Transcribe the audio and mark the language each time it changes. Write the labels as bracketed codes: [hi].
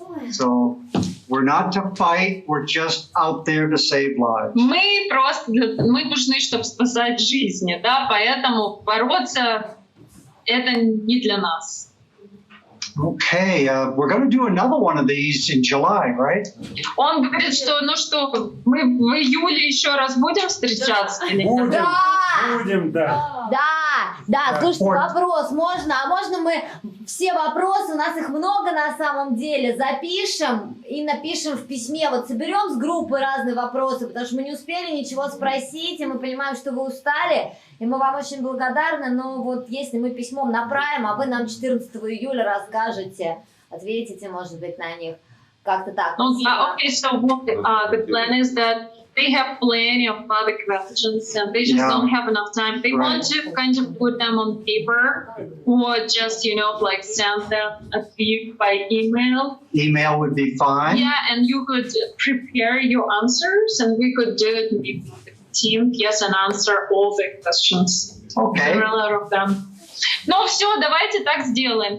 [en] So we're not to fight, we're just out there to save lives. [ru] Мы нужны, чтобы спасать жизни, да, поэтому бороться это не для нас. [en] Okay, we're going to do another one of these in July, right? [ru] Он говорит, что, ну что, мы в июле еще раз будем встречаться? Или нет? Будем, Да! будем, да. Да, слушайте, вопрос можно? А можно мы все вопросы, у нас их много на самом деле, запишем и напишем в письме, вот соберем с группы разные вопросы, потому что мы не успели ничего спросить, и мы понимаем, что вы устали, и мы вам очень благодарны, но вот если мы письмом направим, а вы нам 14 июля расскажете, ответите, может быть, на них, как-то так. [en] Okay, so what, the plan is that they have plenty of other questions and they just don't have enough time. They want to kind of put them on paper or just, you know, like send them a few by email. Email would be fine. Yeah, and you could prepare your answers and we could do it maybe with the team, yes, and answer all the questions. Okay. There are a lot of them. [ru] Ну все, давайте так сделаем.